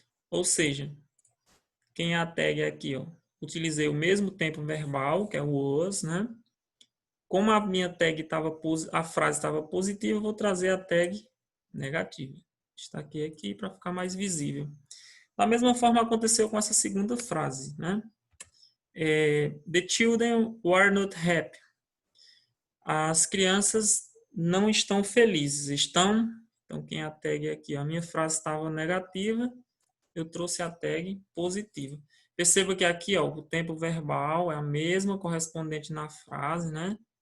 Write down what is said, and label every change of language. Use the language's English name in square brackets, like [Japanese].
[Portuguese] Ou seja, quem é a tag aqui, ó? Utilizei o mesmo tempo verbal, que é o was, né? Como a minha tag a frase estava positiva, eu vou trazer a tag negativa. Destaquei aqui para ficar mais visível. Da mesma forma aconteceu com essa segunda frase, né? [English] The children were not happy. [Portuguese] As crianças não estão felizes, estão? Então, quem é a tag aqui? A minha frase estava negativa, eu trouxe a tag positiva. Perceba que aqui, ó, o tempo verbal é a mesma correspondente na frase, né?